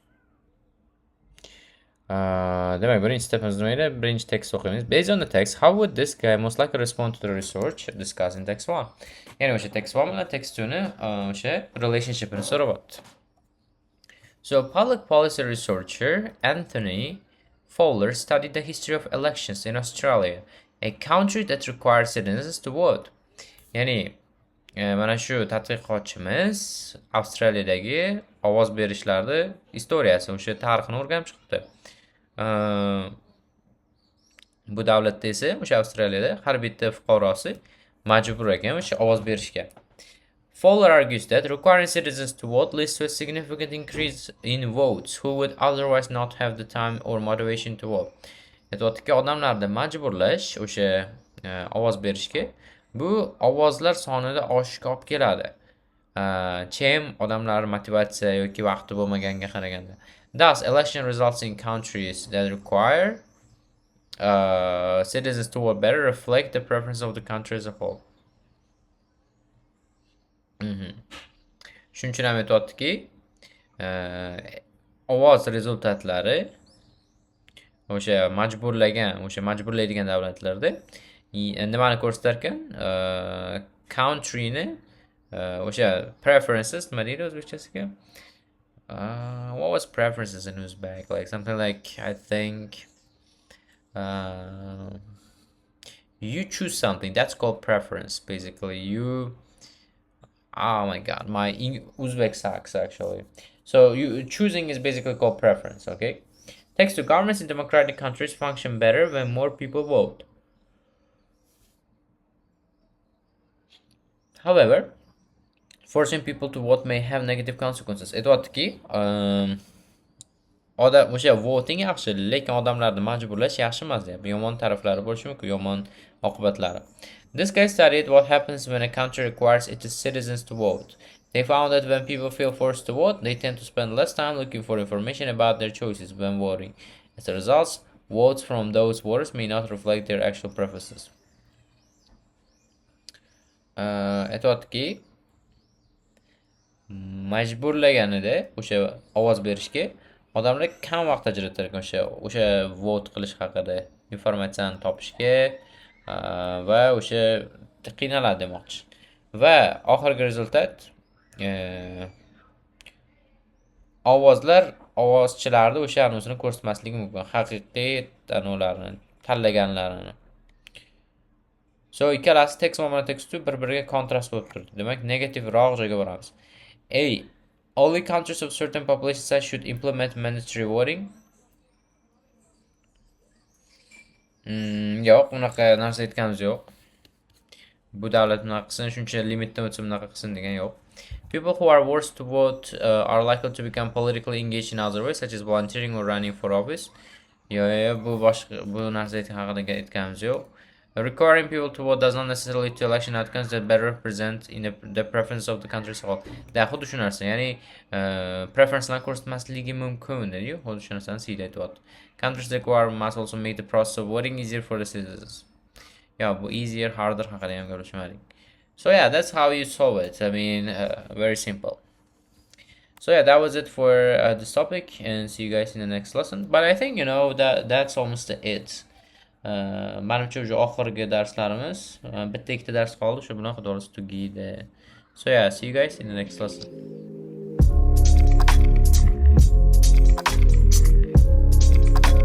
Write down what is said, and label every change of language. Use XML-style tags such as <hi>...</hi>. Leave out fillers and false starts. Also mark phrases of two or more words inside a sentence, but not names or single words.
<uz>Demek birinchi stepimizni o'ylab, birinchi tekst o'qiymiz.</uz> <en>Based on the text, how would this guy most likely respond to the research discussed in text 1?</en> <uz>Ya'ni o'sha text 1 bilan text 2 ni o'sha relationshipini so'rayapti.</uz> <en>So, public policy researcher Anthony Fowler studied the history of elections in Australia, a country that requires citizens to vote.</en> <uz>Ya'ni mana shu tadqiqotchimiz Avstraliyadagi ovoz berishlarni istoriyasi, o'sha tarixini o'rganib chiqibdi. Bu davlatda esa o'sha Avstraliyada har bitta fuqarosi majbur ekan o'sha ovoz berishga.</uz> <en>Fowler argues that requiring citizens to vote leads to a significant increase in votes who would otherwise not have the time or motivation to vote.</en> <uz>Aytayotdiki, odamlarni majburlash o'sha ovoz berishga bu ovozlar sonida oshishga olib keladi. Chem odamlar motivatsiya yoki vaqti bo'lmaganga qaraganda.</uz> <en>Thus, election results in countries that require citizens to vote better reflect the preference of the country as a whole.</en> <uz>Shuning uchun ham aytayaptiki, ovoz rezultatlari o'sha majburlaydigan davlatlarda nimani ko'rsatar ekan? Countryni o'sha preferences nima deydi o'zbekchasiga?</uz> <en>What was preferences in Uzbek? Like something like, I think you choose something. That's called preference. Basically, oh my god, my Uzbek sucks actually. So you choosing is basically called preference. Okay. Thanks to governments in democratic countries function better when more people vote. However, forcing people to vote may have negative consequences.</en> <uz>Aytayaptiki, o'sha voting yaxshi, lekin odamlarni majburlash yaxshi emas deyapti. Yomon taraflari bo'lishi mumkin, yomon oqibatlari.</uz> <en>This guy studied what happens when a country requires its citizens to vote. They found that when people feel forced to vote, they tend to spend less time looking for information about their choices when voting. As a result, votes from those voters may not reflect their actual preferences.</en> <uz>Aytayaptiki, majburlaganida o'sha ovoz berishga odamlar kam vaqt ajratar ekan o'sha vote qilish haqida informatsiyani topishga va o'sha qiynaladi demoqchi. Va oxirgi rezultat ovozchilarni o'sha anusini ko'rsatmasligi mumkin, haqiqiy anuvlarni tanlaganlarini. So ikkalasi text 1 bilan text 2 bir-biriga kontrast bo'lib turdi. Demak, negativroq joyga boramiz. A.</uz> <en>Only countries of certain population size should implement mandatory voting.</en> <uz>Yo'q, unaqa narsa aytganimiz yo'q. Bu davlat bunaqa qilsin, shuncha limitdan o'tsa bunaqa qilsin degan yo'q.</uz> <en>People who are forced to vote are likely to become politically engaged in other ways, such as volunteering or running for office.</en> <uz>Bu narsa aytganimiz yo'q.</uz> <en>Requiring people to vote does not necessarily lead to election outcomes that better represent the preference of the country as a whole.</en> <uz>Xuddi shu narsa, ya'ni preferencelarni ko'rsatmasligi mumkin dedi-yu, xuddi shu narsani Sida aytayapti.</uz> <en>Countries require must also make the process of voting easier for the citizens.</en> <uz>Bu</uz> <en>easier, harder</en> <uz>haqida ham ko'rishmadik.</uz> <en>So yeah, that's how you solve it. I mean, very simple. So yeah, that was it for this topic, and see you guys in the next lesson. But I think, that's almost it.</en> <uz>Manimcha o'sha oxirgi darslarimiz, bitta ikkita dars qoldi, shu bilan xudo xohlasa tugaydi.</uz> <en>So yeah, see you guys in the next lesson.</en>